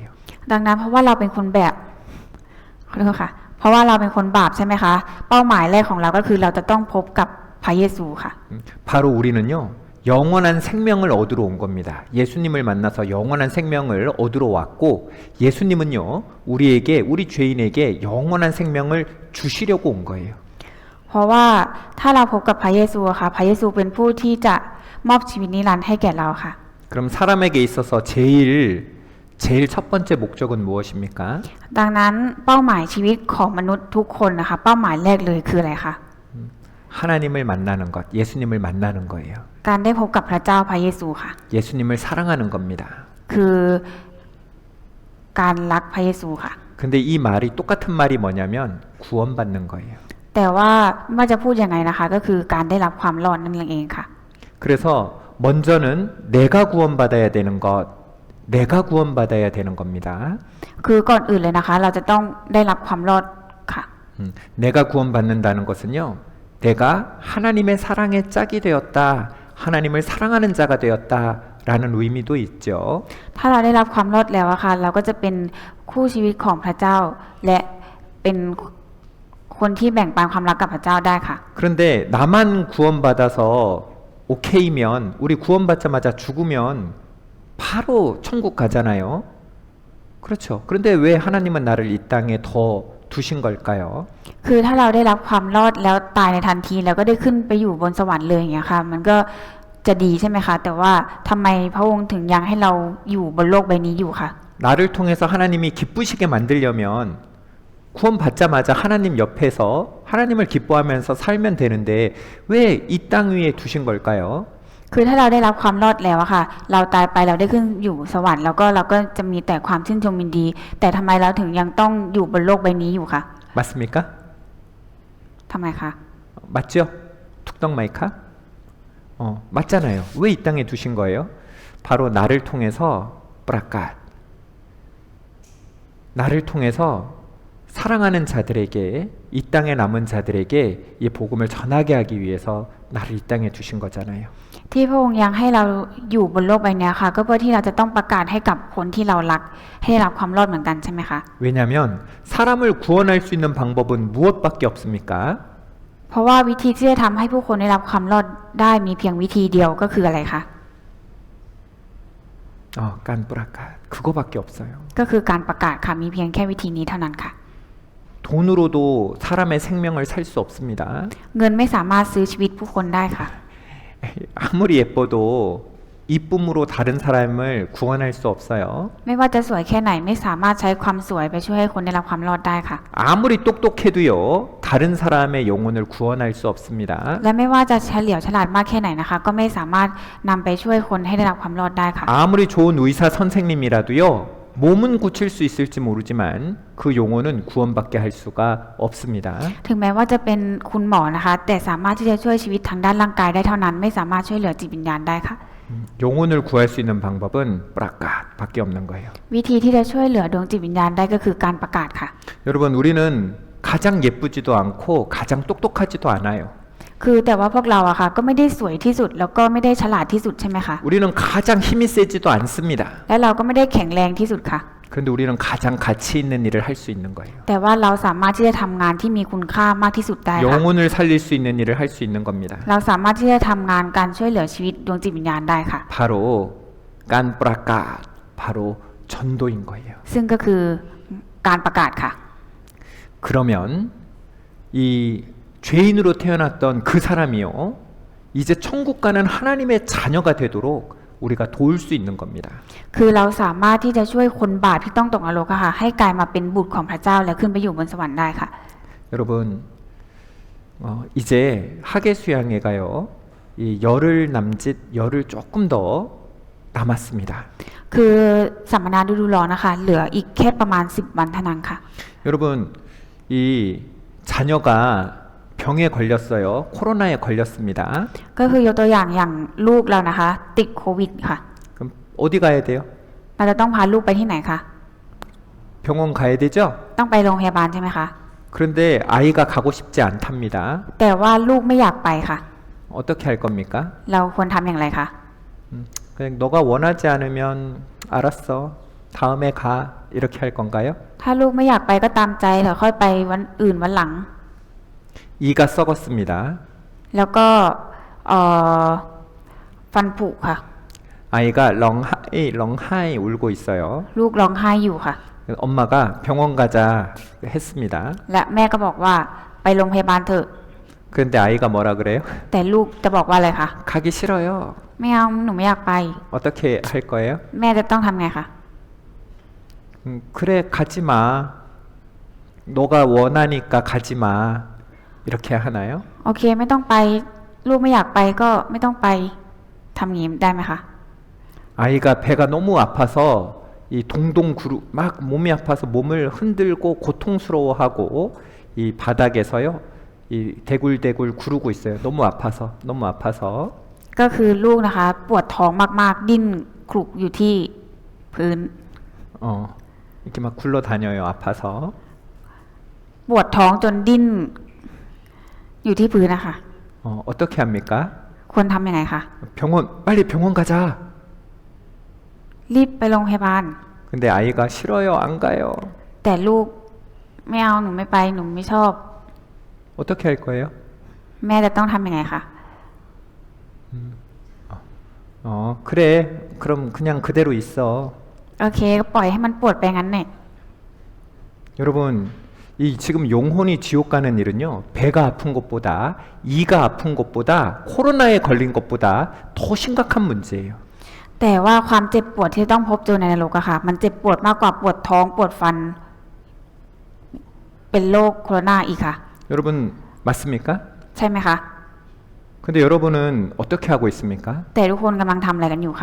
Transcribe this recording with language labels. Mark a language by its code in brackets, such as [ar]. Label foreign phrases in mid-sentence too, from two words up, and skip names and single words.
[th] ดังนั้นเพราะว่าเราเป็นคนแบบขอโทษค่ะ เพราะว่าเราเป็นคนบาปใช่ไหมคะ เป้าหมายแรกของเราก็คือเราจะต้องพบกับพระเยซูค่ะ [ko] 바로 우리는요, 영원한 생명을 얻으러 온 겁니다. 예수님을 만나서 영원한 생명을 얻으러 왔고, 예수님은요, 우리에게, 우리 죄인에게 영원한 생명을 주시려고 온 거예요. [th] เพราะว่าถ้าเราพบกับพระเยซูค่ะ พระเยซูเป็นผู้ที่จะมอบชีวิตนิรันดร์ให้แก่เราค่ะ [ko] 그럼 사람에게 있어서 제일 첫 번째 목적은 무엇입니까? [th] ดังนั้นเป้าหมายชีวิตของมนุษย์ทุกคนนะคะ เป้าหมายแรกเลยคืออะไรคะ [ko] 하나님을 만나는 것, 예수님을 만나는 거예요. [th] การได้พบกับพระเจ้าพระเยซูค่ะ [ko] 예수님을 사랑하는 겁니다. [th] คือการรักพระเยซูค่ะ [ko] 근데 이 말이 똑같은 말이 뭐냐면 구원받는 거예요. [th] แต่ว่าไม่ว่าจะพูดยังไงนะคะ ก็คือการได้รับความรอดนั่นเองค่ะ [ko] 그래서 먼저는 내가 구원받아야 되는 것, 내가 구원받아야 되는 겁니다. [th] คือก่อนอื่นเลยนะคะ เราจะต้องได้รับความรอดค่ะ [ko] 내가 구원받는다는 것은요, 내가 하나님의 사랑의 짝이 되었다, 하나님을 사랑하는 자가 되었다라는 의미도 있죠. [th] ถ้าเราได้รับความรอดแล้วอะค่ะ เราก็จะเป็นคู่ชีวิตของพระเจ้า และเป็นคนที่แบ่งปันความรักกับพระเจ้าได้ค่ะ [ko] 그런데 나만 구원받아서 오케이면, 우리 구원받자마자 죽으면 바로 천국 가잖아요. 그렇죠. 그런데 왜 하나님은 나를 이 땅에 더 두신 걸까요? [th] คือถ้าเราได้รับความรอดแล้วตายในทันทีแล้วก็ได้ขึ้นไปอยู่บนสวรรค์เลยอย่างเงี้ยค่ะมันก็จะดีใช่ไหมคะแต่ว่าทำไมพระองค์ถึงยังให้เราอยู่บนโลกใบนี้อยู่คะ [ko] 나를 통해서 하나님이 기쁘시게 만들려면 구원 받자마자 하나님 옆에서 하나님을 기뻐하면서 살면 되는데 왜 이 땅 위에 두신 걸까요? [th] คือถ้าเราได้รับความรอดแล้วอะค่ะเราตายไปเราได้ขึ้นอยู่สวรรค์แล้วก็เราก็จะมีแต่ความชื่นชมยินดีแต่ทำไมเราถึงยังต้องอยู่บนโลกใบนี้อยู่คะ [ko] 맞습니까? [th] ทำไมคะ [ko] 맞죠? [th] ถูกต้องไหมคะ? [ko] 맞잖아요. 왜 이 땅에 두신 거예요? 바로 나를 통해서 브라카 나를 통해서 사랑하는 자들에게 이 땅에 남은 자들에게 이 복음을 전하게 하기 위해서 나를 이 땅에 두신 거잖아요. [th] ที่พระองค์ยังให้เราอยู่บนโลกใบนี้ค่ะก็เพื่อที่เราจะต้องประกาศให้กับคนที่เรารักให้ได้รับความรอดเหมือนกันใช่ไหมคะ [ko] 왜냐하면 사람을 구원할 수 있는 방법은 무엇밖에 없습니까? [th] เพราะว่าวิธีที่จะทำให้ผู้คนได้รับความรอดได้มีเพียงวิธีเดียวก็คืออะไรคะ [ko] 깐브라카 그거밖에 없어요. [th] ก็คือการประกาศค่ะมีเพียงแค่วิธีนี้เท่านั้นค่ะ [ko] 돈으로도 사람의 생명을 살 수 없습니다. [th] เงินไม่สามารถซื้อชีวิตผู้คนได้ค่ะ [ko] 아무리 예뻐도 이쁨으로 다른 사람을 구원할 수 없어요. [th] ไม่ว่าจะสวยแค่ไหนไม่สามารถใช้ความสวยไปช่วยให้คนได้รับความรอดได้ค่ะ [ko] 아무리 똑똑해도요, 다른 사람의 영혼을 구원할 수 없습니다. [th] และไม่ว่าจะเฉลียวฉลาดมากแค่ไหนนะคะ ก็ไม่สามารถนำไปช่วยคนให้ได้รับความรอดได้ค่ะ [ko] 아무리 좋은 의사 선생님이라도요, 몸은 고칠 수 있을지 모르지만 그 영혼은 구원받게 할 수가 없습니다. [th] ถึงแม้ว่าจะเป็นคุณหมอนะคะ แต่สามารถที่จะช่วยชีวิตทางด้านร่างกายได้เท่านั้น ไม่สามารถช่วยเหลือจิตวิญญาณได้ค่ะ [ko] 영혼을 구할 수 있는 방법은 브라카밖에 없는 거예요. [th] วิธีที่จะช่วยเหลือดวงจิตวิญญาณได้ก็คือการประกาศค่ะ [ko] 여러분, 우리는 가장 예쁘지도 않고 가장 똑똑하지도 않아요. [th] คือแต่ว่าพวกเราอะค่ะก็ไม่ได้สวยที่สุดแล้วก็ไม่ได้ฉลาดที่สุดใช่ไหมคะ [ko] 우리는 가장 힘이 세지도 않습니다. [th] และเราก็ไม่ได้แข็งแรงที่สุดค่ะ [ko] 그런데 우리는 가장 가치 있는 일을 할 수 있는 거예요. [th] แต่ว่าเราสามารถที่จะทำงานที่มีคุณค่ามากที่สุดได้ค่ะ [ko] 영혼을 살릴 수 있는 일을 할 수 있는 겁니다. [th] เราสามารถที่จะทำงานการช่วยเหลือชีวิตดวงจิตวิญญาณได้ค่ะ [ko] 바로 깐브라카, 바로 전도인 거예요. [th] ซึ่งก็คือการประกาศค่ะ [ko] 그러면 이 죄인으로 태어났던 그 사람이요, 이제 천국 가는 하나님의 자녀가 되도록 우리가 도울 수 있는 겁니다. [th] คือเราสามารถที่จะช่วยคนบาปที่ต้องตกนรกอะค่ะ ให้กลายมาเป็นบุตรของพระเจ้าและขึ้นไปอยู่บนสวรรค์ได้ค่ะ [ko] 여러분, 이제 하계 수양회가요, 이 열흘 남짓 열흘 조금 더 남았습니다. [th] คือสัมมนาฤดูร้อนนะคะ เหลืออีกแค่ประมาณ10 วันเท่านั้นค่ะ [ko] 여러분, 이 자녀가 병에 걸렸어요. 코로나에 걸렸습니다. [th] ก็คือยกตัวอย่างลูกเรานะคะ ติดโควิดค่ะ [ko] 그럼 어디 가야 돼요? [th] เราจะต้องพาลูกไปที่ไหนคะ [ko] 병원 가야 되죠? [th] ต้องไปโรงพยาบาลใช่ไหมคะ [ko] 그런데 아이가 가고 싶지 않답니다. [th] แต่ว่าลูกไม่อยากไปค่ะ [ko] 어떻게 할 겁니까? [th] เราควรทำอย่างไรคะ [ko] 그냥 너가 원하지 않으면 알았어. 다음에 가. 이렇게 할 건가요? [th] ถ้าลูกไม่อยากไปก็ตามใจเถอะค่อยไปวันอื่นวันหลัง [ko] 이가 썩었습니다. [th] แล้วก็ฟันผุค่ะ [ko] 아이가 렁하이 울고 있어요. [th] ลูกร้องไห้อยู่ค่ะ [ko] 엄마가 병원 가자 했습니다. [th] และแม่ก็บอกว่าไปโรงพยาบาลเถอะ [ko] 그런데 아이가 뭐라 그래요? [th] แต่ลูกจะบอกว่าอะไรคะ [ko] 가기 싫어요. [th] ไม่เอาหนูไม่อยากไป [ko] 어떻게 할 거예요? [th] แม่จะต้องทำไงคะ [ko] 그래 가지 마. 너가 원하니까 가지 마. 이렇게 하나요? [th] โอเคไม่ต้องไป ลูกไม่อยากไปก็ไม่ต้องไปทำอย่างนี้ได้ไหมคะ [ko] 아이가 배가 너무 아파서 이 동동 막 몸이 아파서 몸을 흔들고 고통스러워하고 이 바닥에서요 이 대굴대굴 구르고 있어요. 너무 아파서 [th] ก็คือลูกนะคะ ปวดท้องมากๆ ดิ้นคลุกอยู่ที่พื้น [ko] 이렇게 막 굴러다녀요. 아파서 [th] ปวดท้องจนดิ้นอยู่ที่พื้นนะคะ [ko] 어떻게 합니까? [th] ควรทำยังไงคะ [ko] 빨리 병원 가자. [th] รีบไปโรงพยาบาล [ko] 근데 아이가 싫어요. 안 가요. [th] แต่ลูกไม่เอาหนูไม่ไปหนูไม่ชอบ [ko] 어떻게 할 거예요? [th] แม่จะต้องทำยังไงคะ [ko] 그래. 그럼 그냥 그대로 있어. [th] โอเคก็ปล่อยให้มันปวดไปงั้นเนี่ย [ko] 여러분, 이 지금 영혼이 지옥 가는 일은요, 배가 아픈 것보다, 이가 아픈 것보다, 코로나에 걸린 것보다 더 심각한 문제예요. [th] แต่ว่าความเจ็บปวดที่ต้องพบเจอในนรกอะค่ะมันเจ็บปวดมากกว่าปวดท้องปวดฟันเป็นโรคโคโรนาอีกค่ะ [ko] 여러분 맞습니까? [th] ใช่ไหมคะ [ko] 근데 여러분은 어떻게 하고 있습니까? [th] แต่ทุกคนกำลังทำอะไรกันอยู่ค่ะ